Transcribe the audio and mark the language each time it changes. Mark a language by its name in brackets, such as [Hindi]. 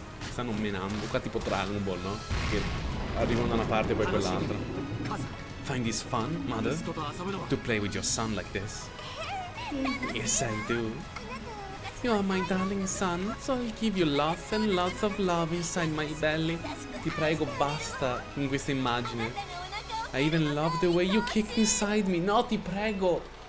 [Italian] Stanno menando, qua tipo Dragon Ball, no? Che arrivano da una parte e poi quell'altra. [English] Find this fun, mother? To play with your son like this? Yes, I do. You are my darling son, so I'll give you lots and lots of love inside my belly. [Italian] Ti prego, basta con questa immagine. [English] I even love the way you kick inside me. [Italian] No, ti prego.